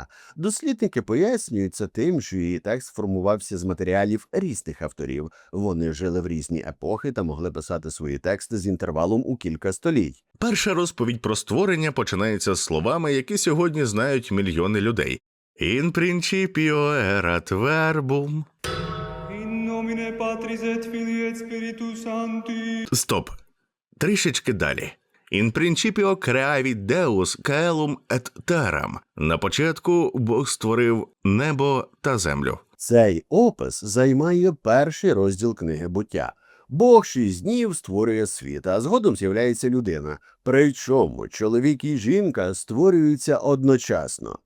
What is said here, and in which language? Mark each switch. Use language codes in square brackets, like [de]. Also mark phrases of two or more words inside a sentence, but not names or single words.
[uk] Дослідники пояснюють це тим, що її текст формувався з матеріалів різних авторів. Вони жили в різні епохи та могли писати свої тексти з інтервалом у кілька століть. Перша розповідь про створення починається з словами, які сьогодні знають мільйони людей. [la] «In principio erat verbum». In nomine Patris et Filii et Spiritus Sancti. [uk] Стоп. Трішечки далі. [la] «In principio creavit Deus caelum et terram». [uk] На початку Бог створив небо та землю. Цей опис займає перший розділ книги «Буття». Бог 6 днів створює світ, а згодом з'являється людина. Причому чоловік і жінка створюються одночасно.